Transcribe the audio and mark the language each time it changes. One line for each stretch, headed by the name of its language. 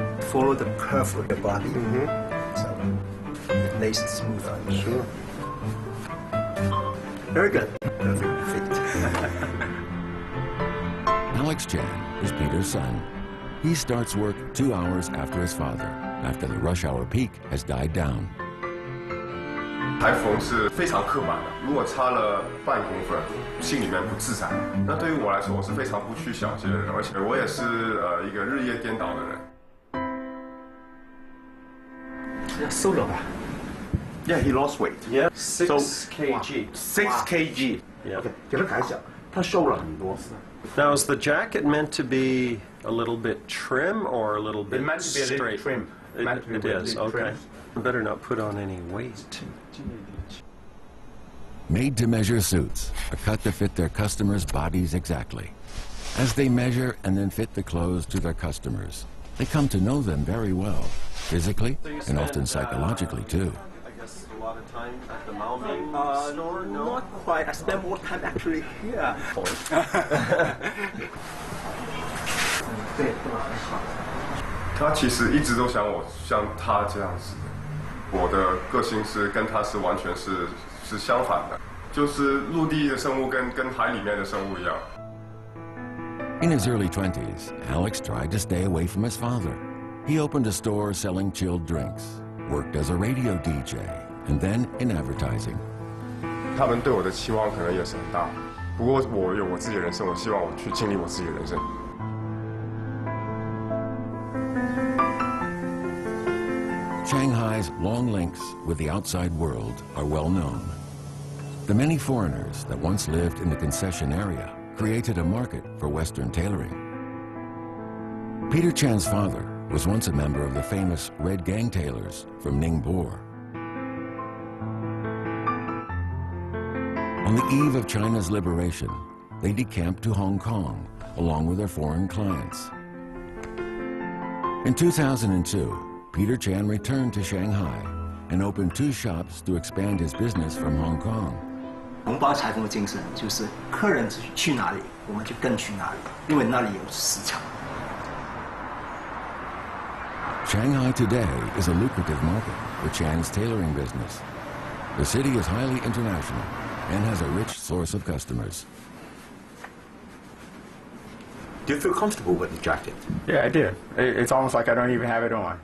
English: Follow the curve of the body, so the lace is smooth on you. Sure. Very good. Perfect fit. Alex Chan is Peter's son. He starts work 2 hours after his father, after the rush hour peak has died down.
Chinese: 裁缝是非常刻板的，如果差了半公分，心里面不自在。那对于我来说，我是非常不拘小节的人，而且我也是一个日夜颠倒的人。要收了吧，
English: Yeah, he lost weight. Yeah, 6 kg. 6 kg. Yeah.
Chinese: OK， 给他看一下，他瘦了很多。
English: Now, is the jacket meant to be a little bit trim or a little bit It meant to be a little straight? trim. It is, okay. Better not put on any weight. Made-to-measure suits are cut to fit their customers' bodies exactly. As they measure and then fit the clothes to their customers, they come to know them very well, physically and often psychologically too. I guess a lot of time at the Maoming store? No? Not quite. I spend more time actually here.
Chinese: 他其实一直都想我像他这样子的，我的个性是跟他是完全是相反的，就是陆地的生物跟海里面的生物一样。
English: In his early 20s, Alex tried to stay away from his father. He opened a store selling chilled drinks, worked as a radio DJ, and then in advertising.
Chinese: 他们对我的期望可能也是很大，不过我有我自己的人生，我希望我去经历我自己的人生。
English: Shanghai's long links with the outside world are well known. The many foreigners that once lived in the concession area created a market for Western tailoring. Peter Chan's father was once a member of the famous Red Gang tailors from Ningbo. On the eve of China's liberation, they decamped to Hong Kong along with their foreign clients. In 2002, Peter Chan returned to Shanghai and opened 2 shops to expand his business from Hong Kong.
Chinese: 红包裁缝的精神就是客人去哪里，我们就跟去哪里，因为那里有市场。
English: Shanghai today is a lucrative market for Chan's tailoring business. The city is highly international and has a rich source of customers. Do you feel comfortable with the jacket? Yeah, I do. It's almost like I don't even have it on.